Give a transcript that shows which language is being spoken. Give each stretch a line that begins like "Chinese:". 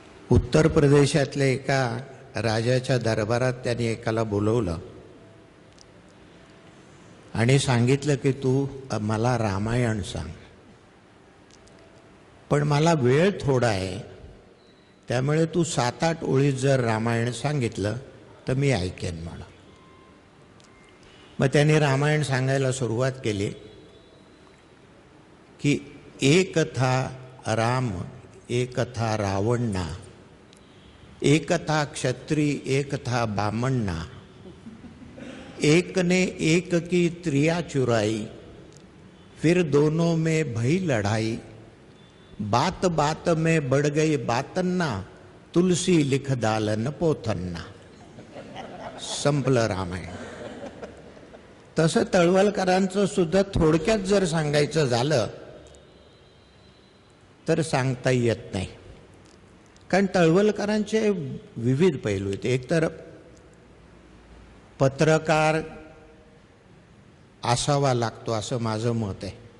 Marathi: उत्तर प्रदेशातल्या एका राजाच्या दरबारात त्यांनी एकाला बोलवलं आणि सांगितलं की तू मला रामायण सांग, पण मला वेळ थोडा आहे, त्यामुळे तू 7-8 ओळीत जर रामायण सांगितलं तर मी ऐकेन म्हणा. मग त्याने रामायण सांगायला सुरुवात केली की
Hindi: एक था राम, एक था रावणना, एक था क्षत्रिय, एक था बामणना, एक ने एक की त्रिया चुराई, फिर दोनों में भई लड़ाई, बात बात में बढ़ गई बातन्ना, तुलसी लिख दालन पोथन्ना.
Marathi: संपलं रामायण. तसं तळवलकरांचं सुद्धा थोडक्यात जर सांगायचं झालं तर सांगता येत नाही, कारण तळवलकरांचे विविध पैलू आहेत. एकतर पत्रकार असावा लागतो असं माझं मत आहे.